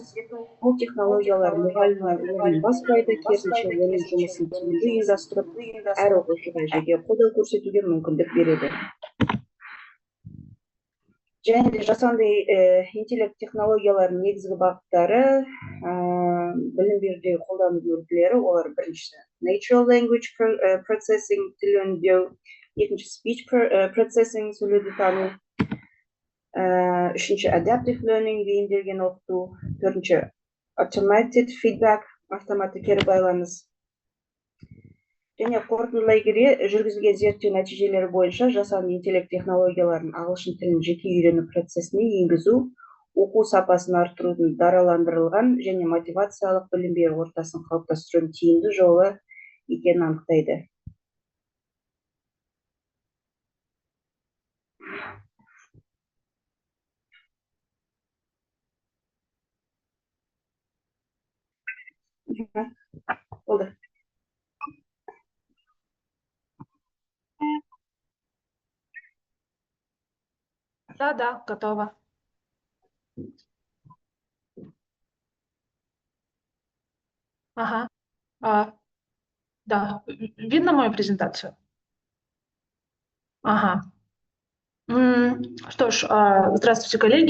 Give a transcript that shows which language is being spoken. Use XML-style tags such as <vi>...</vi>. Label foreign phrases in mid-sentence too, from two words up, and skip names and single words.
<kk>Бұл технологиялар мұғалімнің өмірін басқарады, керісінше оның жұмысын тиімді ұйымдастырып, әр оқушыға жеке қолдау көрсетуге мүмкіндік береді. және де жасанды интеллект технологияларының негізгі бағыттары білім берудегі қолдану үлгілері олар біріншісі</kk> <en>natural language processing</en> <kk>тіл өңдеу, екінші</kk> <en>speech processing</en> <kk>сөйлеуді тану, үшінші</kk> <en>adaptive learning</en> <kk>бейімделген оқыту, төртінші</kk> <en>automated feedback</en> <kk>автоматты кері байланыс. Және қорытындылай келе жүргізілген зерттеу нәтижелері бойынша жасанды интеллект технологияларын ағылшын тілін жеке үйрену процесіне енгізу оқу сапасын арттырудың дараландырылған және мотивациялық білім беру ортасын қалыптастырудың тиімді жолы екенін анықтайды. Болды.</kk> <ru>Да, готова. Ага. Да, видно мою презентацию? Ага. Что ж, здравствуйте, коллеги.</ru>